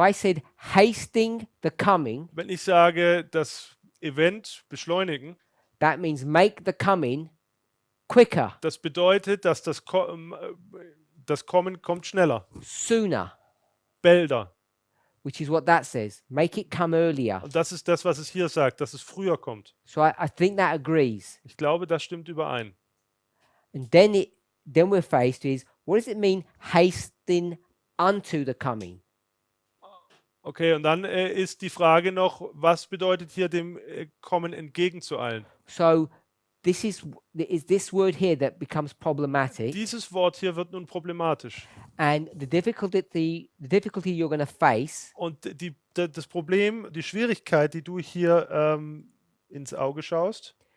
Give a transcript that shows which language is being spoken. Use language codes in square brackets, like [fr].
[en] If I said hasting the coming, [de] Wenn ich sage, das Event beschleunigen, [en] that means make the coming quicker, [de] das bedeutet, dass das Kommen kommt schneller, [en] sooner, [de] bälder. [en] which is what that says. Make it come earlier. [de] Und das ist das, was es hier sagt, dass es früher kommt. [en] So I think that agrees. [de] Ich glaube, das stimmt überein. [en] And then we're faced with, what does it mean hasting unto the coming? [de] Okay, und dann ist die Frage noch, was bedeutet hier dem Kommen entgegenzueilen? [en] So this is this word here that becomes problematic, [de] Dieses Wort hier wird nun problematisch. [en] and the difficulty you're going to face [de] Und das Problem, die Schwierigkeit, die du hier ins Auge schaust,